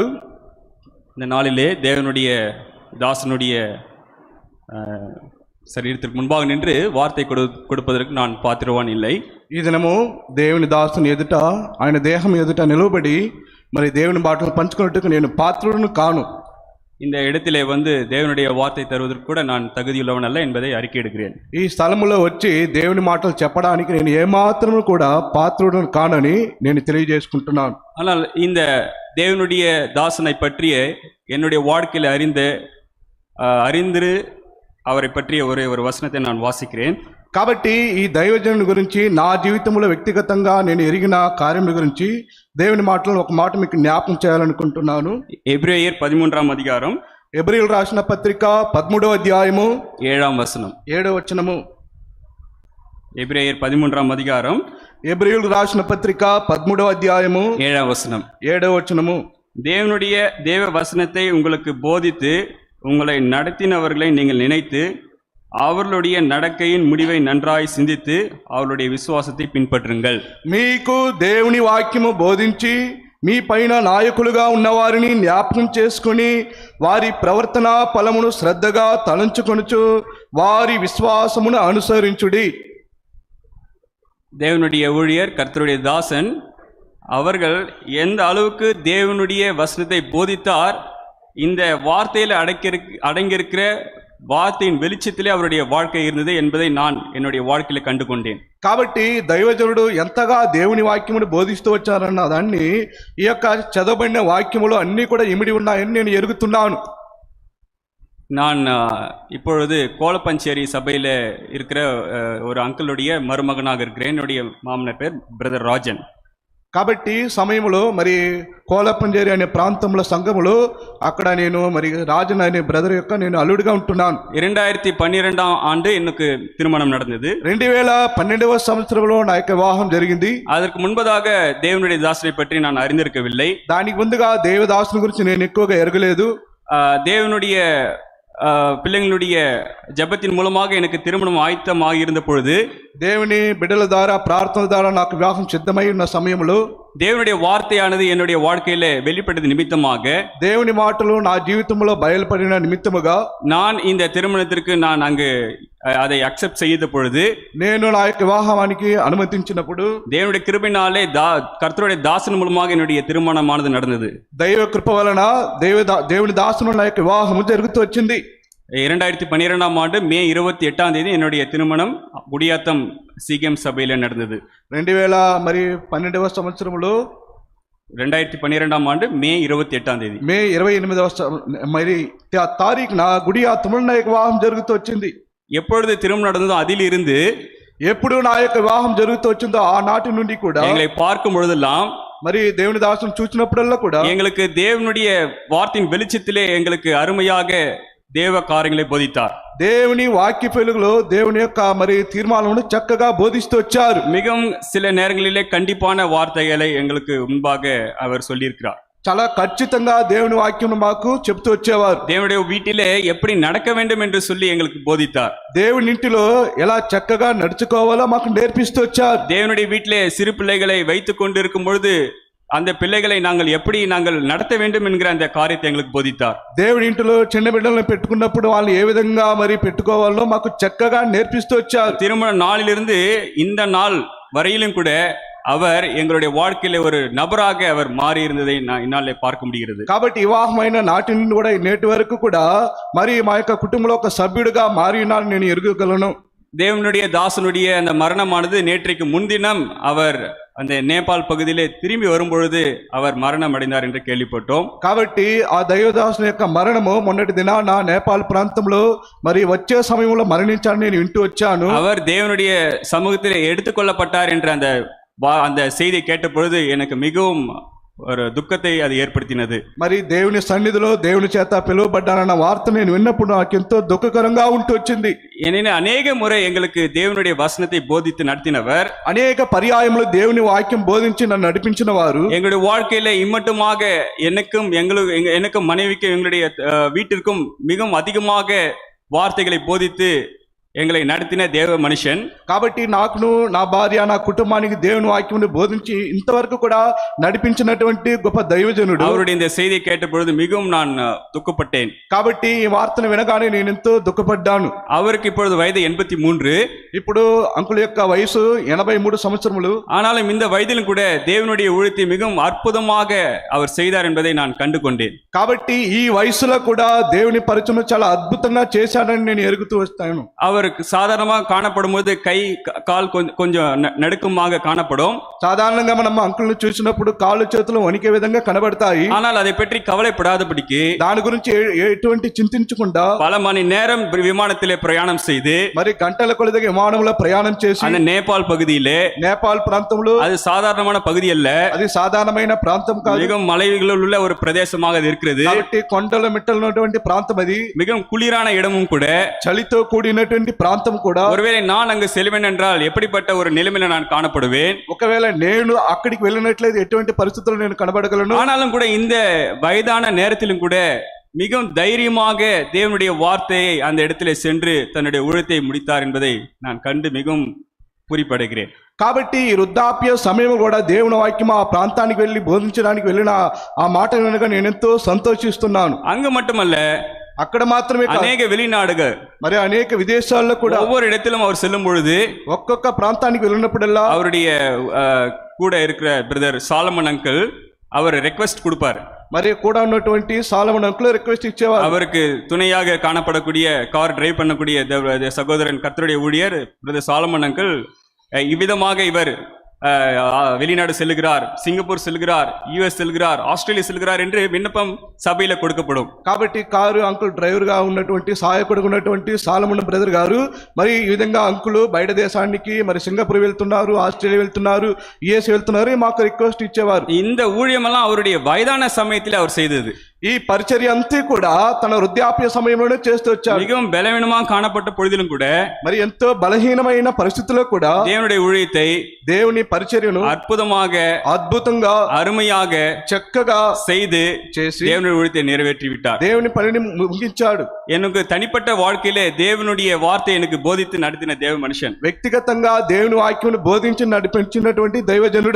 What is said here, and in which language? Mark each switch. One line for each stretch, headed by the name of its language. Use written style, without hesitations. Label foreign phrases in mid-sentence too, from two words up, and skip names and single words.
Tamil: இந்த நாளிலே தேவனுடைய தாசனுடைய శరీరத்திற்கு முன்பாக நின்று వార్త கொடுப்பதற்கு நான் పాత్రవాన్ இல்லை.
Telugu: ఈ దినము దేవుని దాసుని ఎదుట ఆయన దేహం ఎదుట నిలబడి మరి దేవుని మాటలు పంచుకున్నట్టుకు నేను పాత్రుడును కాను.
Tamil: இந்த இடத்திலே தேவனுடைய வார்த்தை தருவதற்கு கூட நான் தகுதியுள்ளவன் அல்ல என்பதை அறிக்கை எடுக்கிறேன்.
Telugu: ఈ స్థలములో వచ్చి దేవుని మాటలు చెప్పడానికి నేను ఏమాత్రము కూడా పాత్రుడును కానని నేను తెలియజేసుకుంటున్నాను.
Tamil: ஆனால் இந்த தேவனுடைய தாசனை பற்றிய என்னுடைய வாழ்க்கையில் அறிந்து அவரை பற்றிய ஒரு వచనத்தை நான் వాసిக்கிறேன்.
Telugu: కాబట్టి ఈ దైవజనుని గురించి నా జీవితంలో వ్యక్తిగతంగా నేను ఎరిగిన కార్యముల గురించి దేవుని మాటలను ఒక మాట మీకు జ్ఞాపకం చేయాలనుకుంటున్నాను. ఎబ్రేయర్ 13వ అధ్యాయం, ఎబ్రీయులు రాసిన పత్రిక 13వ అధ్యాయము 7వ వచనం. 7వ వచనము. ఎబ్రేయర్ 13వ అధ్యాయం, ఎబ్రీయులు రాసిన పత్రిక 13వ అధ్యాయము 7వ వచనం. 7వ వచనము.
Tamil: தேவனுடைய தேவ வசனத்தை உங்களுக்கு போதித்து உங்களை நடத்தினவர்களை நீங்கள் நினைத்து அவர்களுடைய நடக்கையின் முடிவை நன்றாய் சிந்தித்து அவர்களுடைய விசுவாசத்தை பின்பற்றுங்கள்.
Telugu: మీకు దేవుని వాక్యము బోధించి మీ పైన నాయకులుగా ఉన్నవారిని జ్ఞాపకం చేసుకుని వారి ప్రవర్తన ఫలమును శ్రద్ధగా తలంచుకొనుచు వారి విశ్వాసమును అనుసరించుడి.
Tamil: தேவனுடைய ஊழியர் கர்த்தருடைய தாசன் அவர்கள் எந்த அளவுக்கு தேவனுடைய வசனத்தை போதித்தார், இந்த வார்த்தையில் அடங்கியிருக்கிற வார்த்தையின் வெளிச்சத்திலே அவருடைய வாழ்க்கை இருந்தது என்பதை நான் என்னுடைய வாழ்க்கையில கண்டு கொண்டேன்.
Telugu: కాబట్టి దైవజనుడు ఎంతగా దేవుని వాక్యమును బోధిస్తూ వచ్చారన్న దాన్ని ఈ యొక్క చదవబడిన వాక్యములు అన్నీ కూడా ఇమిడి ఉన్నాయని నేను ఎరుగుతున్నాను.
Tamil: நான் இப்பொழுது கோலப்பஞ்சேரி சபையில் இருக்கிற ஒரு அங்கிளுடைய மருமகனாக இருக்கிறேன். என்னுடைய மாமனார் பேர் பிரதர் ராஜன்.
Telugu: కాబట్టి సమయంలో మరి కోలపంజేరి అనే ప్రాంతంలో సంఘములో అక్కడ నేను మరి రాజన్ అనే బ్రదర్ యొక్క నేను అల్లుడిగా ఉంటున్నాను.
Tamil: 2012 ஆண்டு எனக்கு திருமணம் நடந்தது.
Telugu: 2012వ సంవత్సరంలో నా యొక్క వివాహం జరిగింది.
Tamil: அதற்கு முன்பதாக தேவனுடைய தாசனை பற்றி நான் அறிந்திருக்கவில்லை.
Telugu: దానికి ముందుగా దేవదాసుని గురించి నేను ఎక్కువగా ఎరగలేదు.
Tamil: தேவனுடைய பிள்ளைங்களுடைய ஜெபத்தின் மூலமாக எனக்கு திருமணம் ஆயத்தமாக இருந்த பொழுது,
Telugu: దేవుని బిడ్డల ద్వారా ప్రార్థన ద్వారా నాకు వివాహం సిద్ధమై ఉన్న సమయంలో
Tamil: தேவனுடைய வார்த்தையானது என்னுடைய வாழ்க்கையில வெளிப்பட்டது நிமித்தமாக,
Telugu: దేవుని మాటలు నా జీవితంలో బయలుపడిన నిమిత్తముగా
Tamil: நான் இந்த திருமணத்திற்கு நான் அங்கு அதை அக்செப்ட் செய்த பொழுது,
Telugu: నేను నా యొక్క వివాహానికి అనుమతించినప్పుడు
Tamil: தேவனுடைய கிருபையினாலே கர்த்தருடைய தாசன் மூலமாக என்னுடைய திருமணமானது நடந்தது.
Telugu: దైవ కృప వలన దేవుని దాసును నా యొక్క వివాహము జరుగుతూ వచ్చింది.
Tamil: 2012 ஆண்டு மே 28ஆம் தேதி என்னுடைய திருமணம் குடியாத்தம் சிகேம் சபையில நடந்தது.
Telugu: 2012వ సంవత్సరంలో
Tamil: 2012ஆம் ஆண்டு மே 28ஆம் தேதி
Telugu: మే 28వ మరి తారీఖున గుడియాత్తంలో నా యొక్క వివాహం జరుగుతూ వచ్చింది.
Tamil: எப்பொழுது திருமணம் நடந்ததோ அதிலிருந்து
Telugu: ఎప్పుడు నా యొక్క వివాహం జరుగుతూ వచ్చిందో ఆ నాటి నుండి కూడా
Tamil: எங்களை பார்க்கும் பொழுதெல்லாம்
Telugu: మరి దేవుని దాసును చూసినప్పుడల్లా కూడా
Tamil: எங்களுக்கு தேவனுடைய வார்த்தையின் வெளிச்சத்திலே எங்களுக்கு அருமையாக தேவ காரியங்களை போதித்தார்.
Telugu: దేవుని వాక్య వెలుగులో దేవుని యొక్క మరి తీర్మానమును చక్కగా బోధిస్తూ వచ్చారు.
Tamil: மிகவும் சில நேரங்களிலே கண்டிப்பான வார்த்தைகளை எங்களுக்கு முன்பாக அவர் சொல்லியிருக்கிறார்.
Telugu: చాలా ఖచ్చితంగా దేవుని వాక్యం మాకు చెప్తూ వచ్చేవారు.
Tamil: தேவனுடைய வீட்டிலே எப்படி நடக்க வேண்டும் என்று சொல்லி எங்களுக்கு போதித்தார்.
Telugu: దేవుని ఇంటిలో ఎలా చక్కగా నడుచుకోవాలో మాకు నేర్పిస్తూ వచ్చారు.
Tamil: தேவனுடைய வீட்டிலே சிறு பிள்ளைகளை வைத்துக் கொண்டிருக்கும் பொழுது அந்த பிள்ளைகளை நாங்கள் எப்படி நடத்த வேண்டும் என்கிற அந்த காரியத்தை எங்களுக்கு போதித்தார்.
Telugu: దేవుని ఇంటిలో చిన్న బిడ్డలను పెట్టుకున్నప్పుడు వాళ్ళు ఏ విధంగా మరి పెట్టుకోవాలో మాకు చక్కగా నేర్పిస్తూ వచ్చారు.
Tamil: திருமண நாளிலிருந்து இந்த நாள் வரையிலும் கூட அவர் எங்களுடைய வாழ்க்கையில ஒரு நபராக அவர் மாறி இருந்ததை நான் என்னாலே பார்க்க முடிகிறது.
Telugu: కాబట్టి వివాహమైన నాటి నుండి కూడా నేటి వరకు కూడా మరి మా యొక్క కుటుంబంలో ఒక సభ్యుడిగా మారి ఉన్నాను నేను ఎరుగగలను.
Tamil: தேவனுடைய தாசனுடைய அந்த மரணமானது நேற்றைக்கு முன்தினம் அவர் அந்த நேபாள் பகுதியிலே திரும்பி வரும்பொழுது அவர் மரணம் அடைந்தார் என்று கேள்விப்பட்டோம்.
Telugu: కాబట్టి ఆ దైవదాసుని యొక్క మరణము మొన్నటి దినాన నేపాల్ ప్రాంతంలో మరి వచ్చే సమయంలో మరణించాలని నేను వింటూ వచ్చాను.
Tamil: அவர் தேவனுடைய சமூகத்தில் எடுத்துக்கொள்ளப்பட்டார் என்ற அந்த செய்தியை கேட்ட பொழுது எனக்கு மிகவும் ஒரு துக்கத்தை அது ஏற்படுத்தினது.
Telugu: మరి దేవుని సన్నిధిలో దేవుని చేత పిలువబడ్డానన్న వార్త నేను విన్నప్పుడు నాకు ఎంతో దుఃఖకరంగా ఉంటూ వచ్చింది.
Tamil: ஏனெனில் அநேக முறை எங்களுக்கு தேவனுடைய வசனத்தை போதித்து நடத்தினவர்,
Telugu: అనేక పర్యాయములు దేవుని వాక్యం బోధించి నన్ను నడిపించిన వారు
Tamil: எங்களுடைய வாழ்க்கையில இம்மட்டுமாக எனக்கும் மனைவிக்கும் எங்களுடைய வீட்டிற்கும் மிகவும் அதிகமாக வார்த்தைகளை போதித்து எங்களை நடத்தின தேவ மனுஷன்.
Telugu: కాబట్టి నాకును నా భార్య నా కుటుంబానికి దేవుని వాక్యం బోధించి ఇంతవరకు కూడా నడిపించినటువంటి గొప్ప దైవజనుడు.
Tamil: அவருடைய இந்த செய்தியை கேட்ட பொழுது மிகவும் நான் துக்கப்பட்டேன்.
Telugu: కాబట్టి ఈ వార్తను వినగానే నేను ఎంతో దుఃఖపడ్డాను.
Tamil: அவருக்கு இப்பொழுது வயது 83.
Telugu: ఇప్పుడు అంకుల్ యొక్క వయసు 83 సంవత్సరములు.
Tamil: ஆனாலும் இந்த வயதிலும் கூட தேவனுடைய ஊழியத்தை மிகவும் அற்புதமாக அவர் செய்தார் என்பதை நான் கண்டு கொண்டேன்.
Telugu: కాబట్టి ఈ వయసులో కూడా దేవుని పరిచయం చాలా అద్భుతంగా చేశాడని నేను ఎరుగుతూ వస్తాను.
Tamil: அவருக்கு சாதாரணமாக காணப்படும் போது கை கால் கொஞ்சம் நடுக்கமாக காணப்படும்.
Telugu: సాధారణంగా మనం అంకుల్ని చూసినప్పుడు కాళ్ళు చేతులు వణికే విధంగా కనబడతాయి.
Tamil: ஆனால் அதை பற்றி கவலைப்படாதபடிக்கு
Telugu: దాని గురించి ఎటువంటి చింతించకుండా
Tamil: பல மணி நேரம் விமானத்திலே பிரயாணம் செய்து
Telugu: మరి గంటల కొలదిగా విమానంలో ప్రయాణం చేసి
Tamil: அந்த நேபாள் பகுதியிலே,
Telugu: నేపాల్ ప్రాంతంలో,
Tamil: அது சாதாரணமான பகுதி அல்ல,
Telugu: అది సాధారణమైన ప్రాంతం కాదు,
Tamil: மிகவும் மலைகளில் உள்ள ஒரு பிரதேசமாக அது இருக்கிறது.
Telugu: కాబట్టి కొండల మిట్టలు ఉన్నటువంటి ప్రాంతం, అది
Tamil: மிகவும் குளிரான இடமும் கூட,
Telugu: చలితో కూడినటువంటి ప్రాంతం కూడా.
Tamil: ஒருவேளை நான் அங்கு செல்வேன் என்றால் எப்படிப்பட்ட ஒரு நிலைமையில நான் காணப்படுவேன்?
Telugu: ఒకవేళ నేను అక్కడికి వెళ్ళినట్లయితే ఎటువంటి పరిస్థితుల్లో నేను కనబడగలను?
Tamil: ஆனாலும் கூட இந்த வயதான நேரத்திலும் கூட மிகவும் தைரியமாக தேவனுடைய வார்த்தையை அந்த இடத்திலே சென்று தன்னுடைய ஊழியத்தை முடித்தார் என்பதை நான் கண்டு மிகவும் பூரிப்படைகிறேன்.
Telugu: కాబట్టి ఈ వృద్ధాప్య సమయం కూడా దేవుని వాక్యం ఆ ప్రాంతానికి వెళ్ళి బోధించడానికి వెళ్ళిన ఆ మాట వెనుక నేను ఎంతో సంతోషిస్తున్నాను.
Tamil: அங்கு மட்டுமல்ல,
Telugu: అక్కడ మాత్రమే కాదు,
Tamil: அநேக வெளிநாடுகள்,
Telugu: మరి అనేక విదేశాల్లో కూడా
Tamil: ஒவ்வொரு இடத்திலும் அவர் செல்லும் பொழுது
Telugu: ఒక్కొక్క ప్రాంతానికి వెళ్ళినప్పుడల్లా
Tamil: அவருடைய கூட இருக்கிற பிரதர் சாலமன் அங்கிள் அவர் ரெக்வெஸ்ட் கொடுப்பார்.
Telugu: మరి కూడా ఉన్నటువంటి సాలమన్ అంకుల్ రిక్వెస్ట్ ఇచ్చేవారు.
Tamil: அவருக்கு துணையாக காணப்படக்கூடிய
English: car drive
Tamil: பண்ணக்கூடிய சகோதரன் கர்த்தருடைய ஊழியர் பிரதர் சாலமன் அங்கிள் இவ்விதமாக இவர் வெளிநாடு செல்லுகிறார், சிங்கப்பூர் செல்கிறார், யுஎஸ் செல்கிறார், ஆஸ்திரேலியா செல்கிறார் என்று விண்ணப்பம் சபையில கொடுக்கப்படும்.
Telugu: కాబట్టి కారు అంకుల్ డ్రైవర్ గా ఉన్నటువంటి సహాయకుడుగా ఉన్నటువంటి సాలమన్ బ్రదర్ గారు మరి ఈ విధంగా అంకుల్ బయట దేశానికి మరి సింగపూర్ వెళ్తున్నారు, ఆస్ట్రేలియా వెళ్తున్నారు, యుఎస్ వెళ్తున్నారు, మాకు రిక్వెస్ట్ ఇచ్చేవారు.
Tamil: இந்த ஊழியமெல்லாம் அவருடைய வயதான சமயத்தில் அவர் செய்தது.
Telugu: ఈ పరిచర్య అంతా కూడా తన వృద్ధాప్య సమయంలోనే చేస్తూ వచ్చారు.
Tamil: மிகவும் பலவீனமாக காணப்பட்ட பொழுதிலும் கூட,
Telugu: మరి ఎంతో బలహీనమైన పరిస్థితుల్లో కూడా
Tamil: தேவனுடைய ஊழியத்தை,
Telugu: దేవుని పరిచర్యను
Tamil: அற்புதமாக,
Telugu: అద్భుతంగా,
Tamil: அருமையாக,
Telugu: చక్కగా
Tamil: செய்து
Telugu: చేసి
Tamil: தேவனுடைய ஊழியத்தை நிறைவேற்றி விட்டார்.
Telugu: దేవుని పనిని ముగించాడు.
Tamil: எனக்கு தனிப்பட்ட வாழ்க்கையிலே தேவனுடைய வார்த்தை எனக்கு போதித்து நடத்தின தேவ மனுஷன்,
Telugu: వ్యక్తిగతంగా దేవుని వాక్యమును బోధించి నడిపించినటువంటి దైవజనుడు.